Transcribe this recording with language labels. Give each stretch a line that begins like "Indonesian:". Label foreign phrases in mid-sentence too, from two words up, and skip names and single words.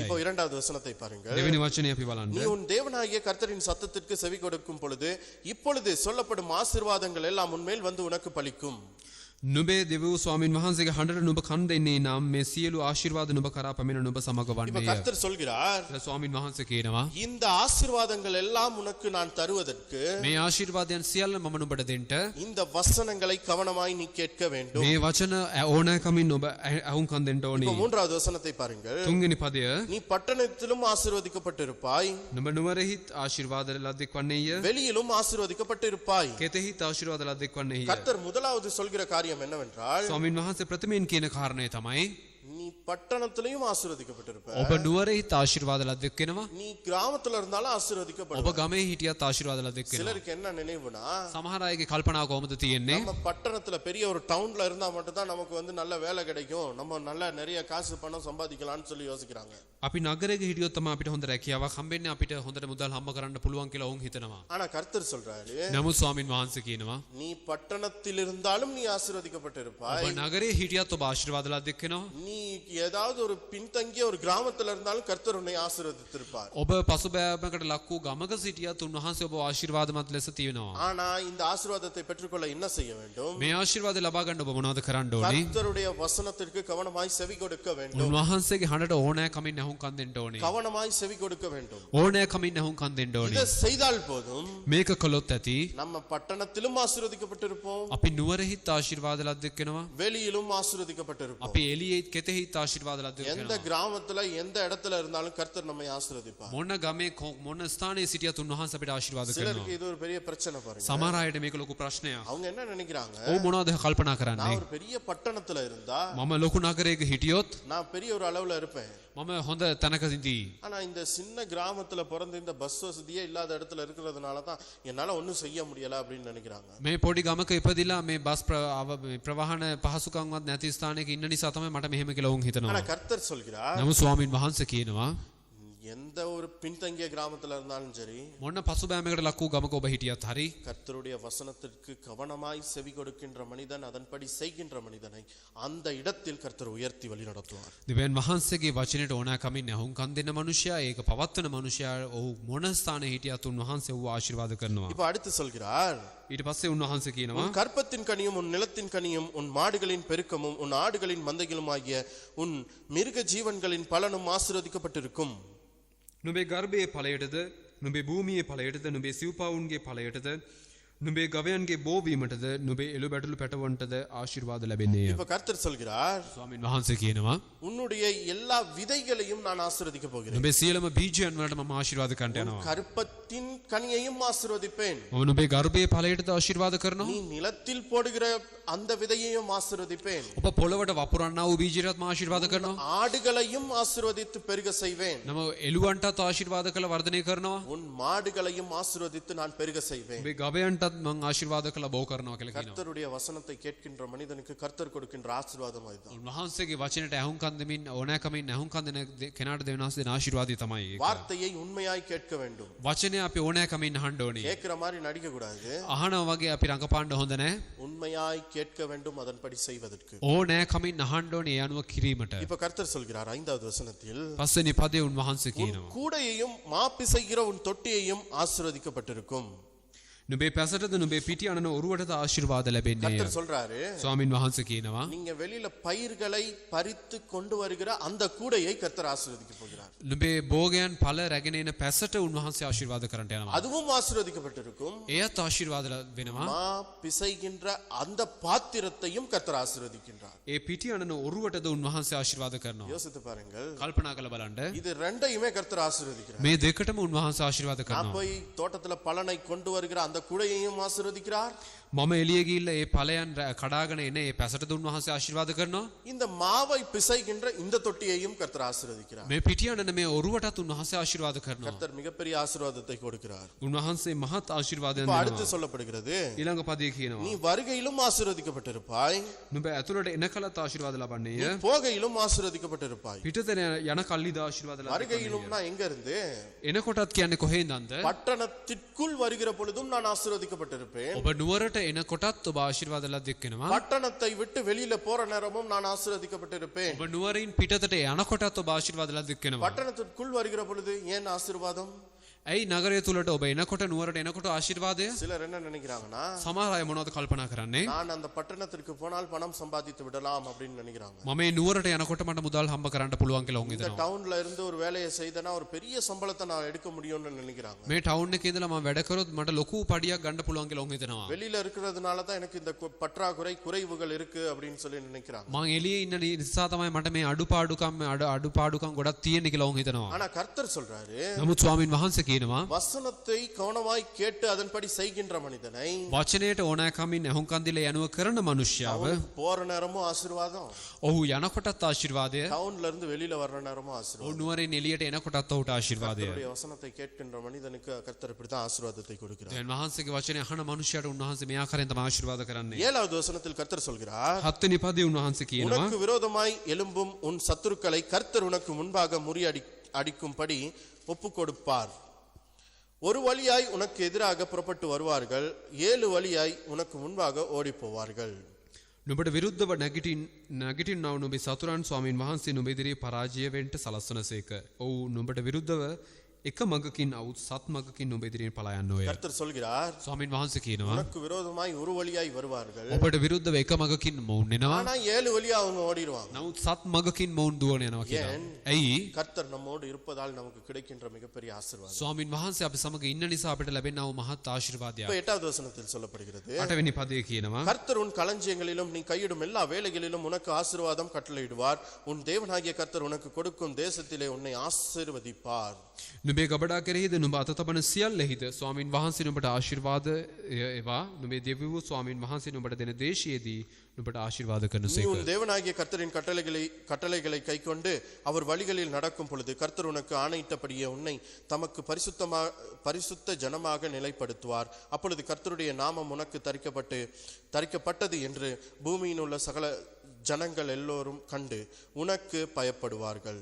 Tamil: இப்போ இரண்டாவது வசனத்தை பாருங்கள்.
Sinhala: දෙවෙනි වචනේ අපි
Tamil: நீ
Sinhala: බලන්න.
Tamil: உன் தேவனாகிய கர்த்தரின் சத்தத்திற்கு செவி கொடுக்கும் பொழுது இப்பொழுது சொல்லப்படும் ஆசீர்வாதங்கள் எல்லாம் உன்மேல் வந்து உனக்கு பலிக்கும்.
Sinhala: නුඹේ දෙවි වූ ස්වාමින් වහන්සේගේ හඬට නුඹ කන් දෙන්නේ නම් මේ සියලු ආශිර්වාද නුඹ කරා පැමිණ නුඹ සමග
Tamil: இப்ப
Sinhala: වන්නේය.
Tamil: கர்த்தர் சொல்கிறார்,
Sinhala: ස්වාමින් වහන්සේ කියනවා
Tamil: இந்த ஆசீர்வாதங்கள் எல்லாம் உனக்கு நான் தருவதற்கு
Sinhala: මේ ආශිර්වාදයන් සියල්ල මම නුඹට දෙන්න
Tamil: இந்த வசனங்களை கவனமாய் நீ கேட்க வேண்டும்.
Sinhala: මේ වචන ඕනෑ කමින් ඔබ අහුම්කන් දෙන්න
Tamil: இப்போ
Sinhala: ඕනේ.
Tamil: மூன்றாவது வசனத்தை பாருங்கள்.
Sinhala: තුන්වෙනි පදය
Tamil: நீ பட்டணத்திலும் ஆசீர்வதிக்கப்பட்டிருப்பாய்,
Sinhala: නුඹ නුවරෙහිත් ආශිර්වාද ලද්දෙක් වන්නේය.
Tamil: வெளியிலும் ஆசீர்வதிக்கப்பட்டிருப்பாய்.
Sinhala: කෙතෙහිත් ආශිර්වාද ලද්දෙක් වන්නේය.
Tamil: கர்த்தர் முதலாவது சொல்கிற காரியம் என்னவென்றால்,
Sinhala: ස්වාමින් වහන්සේ ප්‍රථමයෙන් කියන කාරණය තමයි
Tamil: நீ பட்டணத்திலையும் ஆசீர்வதிக்கப்பட்டிருப்ப,
Sinhala: ඔබ නුවරෙහිත් ආශිර්වාද ලද්දෙක් වෙනවා.
Tamil: நீ கிராமத்துல இருந்தாலும்
Sinhala: ඔබ
Tamil: ஆசீர்வதிக்கப்படுவ.
Sinhala: ගමේ හිටියත් ආශිර්වාද ලද්දෙක් වෙනවා.
Tamil: சிலருக்கு என்ன நினைவுனா,
Sinhala: සමහර අයගේ කල්පනාව කොහොමද තියෙන්නේ?
Tamil: நம்ம பட்டணத்துல பெரிய ஒரு டவுன்ல இருந்தா மட்டும் தான் நமக்கு வந்து நல்ல வேலை கிடைக்கும், நம்ம நல்ல நிறைய காசு பணம் சம்பாதிக்கலாம்னு சொல்லி யோசிக்கிறாங்க.
Sinhala: අපි නගරයක හිටියොත් තමයි අපිට හොඳ රැකියාවක් හම්බෙන්නේ, අපිට හොඳට මුදල් හම්බ කරන්න පුළුවන් කියලා ඔවුන් හිතනවා.
Tamil: ஆனா கர்த்தர் சொல்றாரு,
Sinhala: නමුත් ස්වාමින් වහන්සේ කියනවා
Tamil: நீ பட்டணத்தில் இருந்தாலும் நீ ஆசீர்வதிக்கப்பட்டிருப்பாய்,
Sinhala: ඔබ නගරයේ හිටියත් ඔබ ආශිර්වාද ලද්දෙක් වෙනවා.
Tamil: நீ ஏதாவது ஒரு பின்தங்கிய ஒரு கிராமத்துல இருந்தாலும் கர்த்தர் உன்னை ஆசீர்வதித்திருப்பார்.
Sinhala: ඔබ පසුබෑමකට ලක් වූ ගමක සිටියත් උන්වහන්සේ ඔබ ආශිර්වාදමත් ලෙස තියෙනවා.
Tamil: ஆனா இந்த ஆசீர்வாதத்தை பெற்றுக்கொள்ள என்ன செய்ய வேண்டும்?
Sinhala: මේ ආශිර්වාද ලබා ගන්න ඔබ මොනවද කරන්න ඕනේ?
Tamil: கர்த்தருடைய வசனத்திற்கு கவனமாய் செவி கொடுக்க வேண்டும்.
Sinhala: උන්වහන්සේගේ හඬට ඕනෑ කමින් ඇහුම්කන් දෙන්න ඕනේ.
Tamil: கவனமாய் செவி கொடுக்க வேண்டும்.
Sinhala: ඕනෑ කමින් ඇහුම්කන් දෙන්න ඕනේ.
Tamil: இதை செய்தால் போதும்,
Sinhala: මේක කළොත් ඇති
Tamil: நம்ம பட்டணத்திலும் ஆசீர்வதிக்கப்பட்டிருப்போம்,
Sinhala: අපි නුවරෙහිත් ආශිර්වාද ලද්දෙක් වෙනවා.
Tamil: வெளியிலும் ஆசீர்வதிக்கப்பட்டிருப்போம்.
Sinhala: අපි එළියෙත් කෙතෙහිත් ආශිර්වාද ලද්දෙක්
Tamil: எந்த
Sinhala: වෙනවා.
Tamil: கிராமத்துல எந்த இடத்துல இருந்தாலும் கர்த்தர் நம்மை ஆசீர்வதிப்பார்.
Sinhala: මොන ගමේ මොන ස්ථානයේ සිටියත් උන්වහන්සේ අපිට ආශිර්වාද
Tamil: சிலருக்கு
Sinhala: කරනවා.
Tamil: இது ஒரு பெரிய பிரச்சனை பாருங்க.
Sinhala: සමහර අයට මේක ලොකු ප්‍රශ්නයක්.
Tamil: அவங்க என்ன நினைக்கிறாங்க,
Sinhala: ඔව් මොනවද කල්පනා
Tamil: நான்
Sinhala: කරන්නේ?
Tamil: ஒரு பெரிய பட்டணத்துல இருந்தா
Sinhala: මම ලොකු නගරයක හිටියොත්
Tamil: நான் பெரிய ஒரு அளவுல இருப்பேன்,
Sinhala: මම හොඳ තැනකදී
Tamil: ஆனா இந்த சின்ன கிராமத்துல பிறந்து இந்த பஸ் வசதியே இல்லாத இடத்துல இருக்கிறதுனால தான் என்னால ஒண்ணும் செய்ய முடியல அப்படின்னு நினைக்கிறாங்க.
Sinhala: මේ පොඩි ගමක ඉපදිලා මේ බස් ප්‍රවාහන පහසුකම්වත් නැති ස්ථානයක ඉන්න නිසා තමයි මට මෙහෙම කියලා වුන්
Tamil: ஆனா
Sinhala: හිතනවා.
Tamil: கர்த்தர் சொல்கிறார்,
Sinhala: නමුත් ස්වාමින් වහන්සේ කියනවා
Tamil: எந்த ஒரு பின்தங்கிய கிராமத்துல இருந்தாலும் சரி,
Sinhala: මොන පසුබෑමකට ලක් වූ ගමක ඔබ හිටියත් හරි
Tamil: கர்த்தருடைய வசனத்திற்கு கவனமாய் செவி கொடுக்கின்ற மனிதன், அதன்படி செய்கின்ற மனிதனை அந்த இடத்தில் கர்த்தர் உயர்த்தி வழி நடத்துவார்.
Sinhala: දෙවියන් වහන්සේගේ වචනයට ඕනෑකමින් ඇහුම්කන් දෙන මනුෂ්‍යයා, ඒක පවත්වන මනුෂ්‍යයා ඔහු මොන ස්ථානයේ හිටියත් උන්වහන්සේ ඔහු ආශිර්වාද කරනවා.
Tamil: இப்ப அடுத்து சொல்கிறார்,
Sinhala: ඊට පස්සේ උන්වහන්සේ කියනවා
Tamil: உன் கற்பத்தின் கனியும் உன் நிலத்தின் கனியும் உன் மாடுகளின் பெருக்கமும் உன் ஆடுகளின் மந்தைகளுமாகிய உன் மிருக ஜீவன்களின் பலனும் ஆசீர்வதிக்கப்பட்டிருக்கும்.
Sinhala: නුඹේ ගර්භයේ ඵලයටද නුඹේ භූමියේ ඵලයටද නුඹේ සිව්පාවුන්ගේ ඵලයටද නුඹේ ගවයන්ගේ බෝවීමටද නුඹේ එළු බැටළු පැටවන්ටද ආශිර්වාද ලැබෙන්නේය.
Tamil: இப்ப கர்த்தர் சொல்கிறார்,
Sinhala: ස්වාමීන් වහන්සේ කියනවා
Tamil: உன்னுடைய எல்லா விதைகளையும் நான் ஆசீர்வதிக்க போகிறேன்.
Sinhala: නුඹේ සියලුම බීජයන් වලට මම ආශිර්වාද කරන්න යනවා.
Tamil: கற்பத்தின் கனியையும் ஆசீர்வதிப்பேன்.
Sinhala: මම නුඹේ ගර්භයේ ඵලයටද ආශිර්වාද කරනවා.
Tamil: நீ நிலத்தில் போடுகிற அந்த விதையையும் ஆசீர்வதிப்பேன்.
Sinhala: ඔබ පොළවට වපුරන්නා වූ බීජයටත් මම ආශිර්වාද කරනවා.
Tamil: ஆடுகளையும் ஆசீர்வதித்து பெருக செய்வேன்.
Sinhala: නම එළුවන්ටත් ආශිර්වාද කළ වර්ධනය කරනවා.
Tamil: உன் மாடுகளையும் ஆசீர்வதித்து நான் பெருக செய்வேன்.
Sinhala: ඔබේ ගවයන්ටත් මම ආශිර්වාද කළ බෝ කරනවා කියලා කියනවා.
Tamil: கர்த்தருடைய வசனத்தை கேட்கின்ற மனிதனுக்கு கர்த்தர் கொடுக்கின்ற ஆசீர்வாதம் அதுதான்.
Sinhala: උන්වහන්සේගේ වචනයට ඇහුම්කන් දෙමින් ඕනෑකමින් ඇහුම්කන් දෙන කෙනාට දෙවියන් වහන්සේ දෙන ආශිර්වාදය තමයි ඒක.
Tamil: வார்த்தையை உண்மையாய் கேட்க வேண்டும்.
Sinhala: වචනය අපි ඕනෑකමින් අහන්න ඕනේ.
Tamil: கேட்கிற மாதிரி நடிக்க கூடாது.
Sinhala: අහනවා වගේ අපි රඟපාන්න හොඳ නැහැ.
Tamil: உண்மையாய் கேட்க வேண்டும் அதன்படி செய்வதற்கு.
Sinhala: ඕනෑකමින් අහන්න ඕනේ ඒ අනුව කිරීමට.
Tamil: இப்ப கர்த்தர் சொல்கிறார் 5வது வசனத்தில்,
Sinhala: පස්වෙනි පදේ උන්වහන්සේ
Tamil: உன்
Sinhala: කියනවා
Tamil: கூடையையும் மாப்பிசைகிற உன் தொட்டியையும் ஆசீர்வதிக்கப்பட்டிருக்கும்.
Sinhala: නුඹේ පැසටද නුඹේ පිටි අනන ඔරුවටද ආශිර්වාද ලැබෙන්නේය.
Tamil: கர்த்தர் சொல்றாரு,
Sinhala: ස්වාමින් වහන්සේ කියනවා
Tamil: நீங்க வெளியில பயிர்களை பறித்து கொண்டு வருகிற அந்த கூடையை கர்த்தர் ஆசீர்வதிக்க போகிறார்.
Sinhala: නුඹේ භෝගයන් ඵල රැගෙන එන පැසට උන්වහන්සේ ආශිර්වාද කරන්නට යනවා.
Tamil: அதுவும் ஆசீர்வதிக்கப்பட்டிருக்கும்.
Sinhala: එයත් ආශිර්වාද වෙනවා.
Tamil: மா பிசைகின்ற அந்த பாத்திரத்தையும் கர்த்தர் ஆசீர்வதிக்கின்றார்.
Sinhala: ඒ පිටි අනන ඔරුවටද උන්වහන්සේ ආශිර්වාද කරනවා.
Tamil: யோசித்து பாருங்கள்,
Sinhala: කල්පනා කරලා බලන්න.
Tamil: இது ரெண்டையுமே கர்த்தர் ஆசீர்வதிக்கிறார்.
Sinhala: මේ දෙකටම උන්වහන්සේ ආශිර්වාද
Tamil: நான்
Sinhala: කරනවා.
Tamil: போய் தோட்டத்துல பலனை கொண்டு வருகிற அந்த கூடையையும் ஆசீர்வதிக்கிறார்.
Sinhala: මම එළිය ගිහිල්ලා ඒ ඵලයන් කඩාගෙන එන ඒ පැසටද උන්වහන්සේ ආශිර්වාද කරනවා.
Tamil: இந்த மாவை பிசைகின்ற இந்த தொட்டியையும் கர்த்தர் ஆசீர்வதிக்கிறார்.
Sinhala: මේ පිටි අනන මේ ඔරුවටත් උන්වහන්සේ ආශිර්වාද කරනවා.
Tamil: கர்த்தர் மிகப்பெரிய ஆசீர்வாதத்தை கொடுக்கிறார்.
Sinhala: උන්වහන්සේ මහත් ආශිර්වාදයක්
Tamil: இப்ப அடுத்து
Sinhala: දෙනවා.
Tamil: சொல்லப்படுகிறது,
Sinhala: ඊළඟ පදේ
Tamil: நீ
Sinhala: කියනවා
Tamil: வருகையிலும் ஆசீர்வதிக்கப்பட்டிருப்பாய்,
Sinhala: නුඹ ඇතුළට එන කලත් ආශිර්වාද ලබන්නේය.
Tamil: நீ போகையிலும் ஆசீர்வதிக்கப்பட்டிருப்பாய்.
Sinhala: පිටතන යන කල්ලිද ආශිර්වාද ලබන්නේය.
Tamil: வருகையிலும்னா எங்க இருந்து?
Sinhala: එනකොටත් කියන්නේ කොහෙන්දන්ද?
Tamil: பட்டணத்திற்குள் வருகிற பொழுதும் நான் ஆசீர்வதிக்கப்பட்டிருப்பேன்.
Sinhala: ඔබ නුවරට එනකොටත් ඔබ ආශිර්වාද ලබක් වෙනවා.
Tamil: பட்டணத்தை விட்டு வெளியில போற நேரமும் நான் ஆசீர்வதிக்கப்பட்டிருப்பேன்.
Sinhala: ඔබ නුවරින් පිටතට යනකොටත් ඔබ ආශිර්වාද ලබක් වෙනවා.
Tamil: பட்டணத்திற்குள் வருகிற பொழுது ஏன் ஆசீர்வாதம்?
Sinhala: ඇයි නගරය තුලට ඔබ එනකොට නුවරට එනකොට ආශිර්වාදය?
Tamil: சிலர் என்ன நினைக்கிறாங்கன்னா,
Sinhala: සමහර අය මොනවද කල්පනා කරන්නේ?
Tamil: நான் அந்த பட்டணத்திற்கு போனால் பணம் சம்பாதித்து விடலாம் அப்படின்னு நினைக்கிறாங்க.
Sinhala: මම මේ නුවරට යනකොට මට මුදල් හම්බ කරන්න පුළුවන් කියලා උන්
Tamil: இந்த
Sinhala: හිතනවා.
Tamil: டவுன்ல இருந்து ஒரு வேலையை செய்தனா ஒரு பெரிய சம்பளத்தை நான் எடுக்க முடியும்னு நினைக்கிறாங்க.
Sinhala: මේ ටවුන් එකේ ඉඳලා මම වැඩ කරොත් මට ලොකු පඩියක් ගන්න පුළුවන් කියලා උන් හිතනවා.
Tamil: வெளியில இருக்கிறதுனால தான் எனக்கு இந்த பற்றாக்குறை குறைவுகள் இருக்கு அப்படின்னு சொல்லி நினைக்கிறாங்க.
Sinhala: මං එළියේ ඉන්න නිසා තමයි මට මේ අඩුපාඩුකම් ගොඩක් තියෙන කියලා උන් හිතනවා.
Tamil: ஆனா கர்த்தர் சொல்றாரு,
Sinhala: නමුත් ස්වාමින් වහන්සේ කියනවා
Tamil: வசனத்தை கவனமாய் கேட்டு அதன்படி செய்கின்ற மனிதனை
Sinhala: වචනයට ඕනෑකමින් ඇහුම්කන් දීලා යනුව කරන මනුෂ්‍යව
Tamil: அவனுக்கு போற நேரமும் ஆசீர்வாதம்,
Sinhala: ඔහු යනකොටත් ආශිර්වාදය,
Tamil: டவுன்ல இருந்து வெளியில வர்ற நேரமும் ஆசீர்வாதம்.
Sinhala: ඔහු නුවරින් එළියට එනකොටත් ඔහුට ආශිර්වාදය.
Tamil: கர்த்தருடைய வசனத்தை கேட்கின்ற மனிதனுக்கு கர்த்தர் இப்படித்தான் ஆசீர்வாதத்தை கொடுக்கிறார்.
Sinhala: දැන් වහන්සේගේ වචනේ අහන මනුෂ්‍යයට උන්වහන්සේ මේ ආකාරයෙන් තමයි ආශිර්වාද කරන්නේ.
Tamil: 7வது வசனத்தில் கர்த்தர் சொல்கிறார்,
Sinhala: 7 වෙනි පදේ උන්වහන්සේ කියනවා
Tamil: உனக்கு விரோதமாய் எழும்பும் உன் சத்துருக்களை கர்த்தர் உனக்கு முன்பாக முறியடிக்கும்படி ஒப்பு கொடுப்பார். ஒரு வழியாய் உனக்கு எதிராக புறப்பட்டு வருவார்கள், 7 வழியாய் உனக்கு முன்பாக ஓடி போவார்கள்.
Sinhala: නුඹට විරුද්ධව නැගිටින්නව නුඹේ සතුරන් ස්වාමින් වහන්සේ නුඹ ඉදිරියේ පරාජය වෙන්න සලස්වනසේක. ඔව් නුඹට විරුද්ධව එක මගකින් අවුත් සත් මගකින් නුඹ ඉදිරියෙන් පලා යන්නෝය.
Tamil: கர்த்தர் சொல்கிறார்,
Sinhala: ස්වාමින් වහන්සේ කියනවා
Tamil: உனக்கு விரோதமாய் ஒரு வழியாய் வருவார்கள்,
Sinhala: ඔබට විරුද්ධව එක මගකින් මොවුන් එනවා.
Tamil: ஆனா 7 வழியா அவங்க ஓடிடுவாங்க.
Sinhala: නමුත් සත් මගකින් මොවුන් දුවන යනවා කියලා. ඇයි?
Tamil: கர்த்தர் நம்மோடு இருப்பதால் நமக்கு கிடைக்கின்ற மிகப்பெரிய ஆசீர்வாதம்.
Sinhala: ස්වාමින් වහන්සේ අපි සමග ඉන්න නිසා අපිට ලැබෙනා වූ මහත්
Tamil: இப்ப
Sinhala: ආශිර්වාදයක්.
Tamil: 8வது வசனத்தில் சொல்லப்படுகிறது,
Sinhala: 8 වෙනි පදේ කියනවා
Tamil: கர்த்தர் உன் களஞ்சியங்களிலும் நீ கையிடும் எல்லா வேலைகளிலும் உனக்கு ஆசீர்வாதம் கட்டளையிடுவார். உன் தேவனாகிய கர்த்தர் உனக்கு கொடுக்கும் தேசத்திலே உன்னை ஆசீர்வதிப்பார்.
Sinhala: නුඹේ ගබඩා කෙරෙහිද නුඹ අත තබන සියල්ලෙහිද ස්වාමින් වහන්සේ නුඹට ආශිර්වාද ඒවා නුඹේ දෙවිවෝ ස්වාමින් වහන්සේ නුඹට දෙන දේශයේදී නුඹට ආශිර්වාද
Tamil: நீ
Sinhala: කරනසේක.
Tamil: உன் தேவனாகிய கர்த்தரின் கட்டளைகளை கைக்கொண்டு அவர் வழிகளில் நடக்கும் பொழுது கர்த்தர் உனக்கு ஆணையிட்டபடியே உன்னை தமக்கு பரிசுத்த ஜனமாக நிலைப்படுத்துவார். அப்பொழுது கர்த்தருடைய நாமம் உனக்கு தரிக்கப்பட்டது என்று பூமியில் உள்ள சகல ஜனங்கள் எல்லோரும் கண்டு உனக்கு பயப்படுவார்கள்.